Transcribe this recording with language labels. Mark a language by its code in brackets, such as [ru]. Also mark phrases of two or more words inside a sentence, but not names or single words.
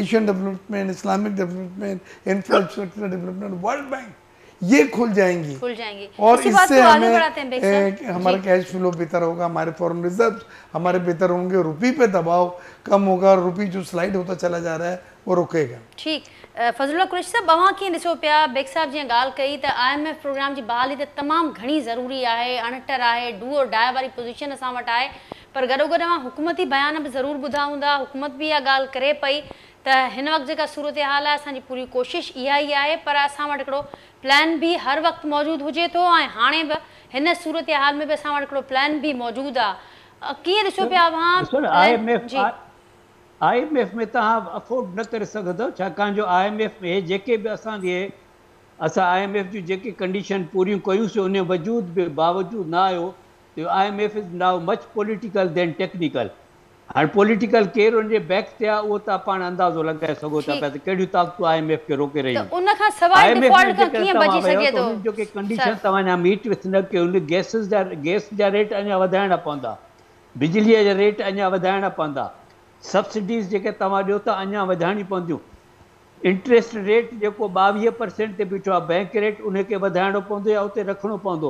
[ur] ایشین ڈیولپمنٹ، اسلامک ڈیولپمنٹ، انفراسٹرکچر ڈیولپمنٹ، ورلڈ بینک، یہ کھل جائیں گی اور اسی بات اس سے کو آگے بڑھاتے ہیں بیگ صاحب. ہمارا [en] cash flow [ur] بہتر ہوگا، ہمارے [en] foreign reserve [ur] ہمارے بہتر ہوں گے، روپے پہ دباؤ کم ہوگا اور روپے جو سلائیڈ ہوتا چلا جا رہا ہے وہ رکے گا. [sd] ठीक फज़लुल्लाह कुरैशी साहब, अवां कीअं ॾिसो पिया, बेग साहब जी ॻाल्हि कई त IMF प्रोग्राम जी बहाली त तमामु घणी ज़रूरी आहे, अणटर आहे, [en] do or die [sd] वारी पोजीशन असां वटि आहे, पर गॾोगॾु अवां हुकूमती बयान बि ज़रूरु ॿुधा हूंदा, हुकूमत बि इहा ॻाल्हि करे पई त हिन वक़्तु जेका सूरत हाल आहे असांजी पूरी कोशिशि इहा ई आहे, पर असां वटि हिकिड़ो [en] plan B [sd] हर वक़्तु मौजूदु हुजे थो ऐं हाणे बि हिन सूरत हाल में बि असां वटि हिकिड़ो [en] plan B [sd] मौजूदु आहे। कीअं ॾिसो पिया अवां? IMF में तव्हां अफोर्ड न करे सघंदव, छाकाणि जो IMF में जेके बि असां IMF जूं जेके कंडीशन पूरियूं कयूंसीं उन वजूद बि बावजूदु न आयो त [en] IMF is now much political than technical. [sd] हाणे पॉलिटिकल केरु उनजे बैक ते आहे उहो तव्हां पाण अंदाज़ो लॻाए सघो था पिया त कहिड़ियूं ताक़तूं IMF खे रोके रहियूं। जेके कंडीशन तव्हां अञा [en] meet with [sd] न कयो, उन गैस जा रेट अञा वधाइणा पवंदा, बिजलीअ जा रेट अञा वधाइणा पवंदा, सब्सिडीज़ जेके तव्हां ॾियो था अञा वधाइणी पवंदियूं, [en] interest rate [sd] जेको 22% ते बीठो आहे [en] bank rate [sd] उनखे वधाइणो पवंदो या उते रखिणो पवंदो।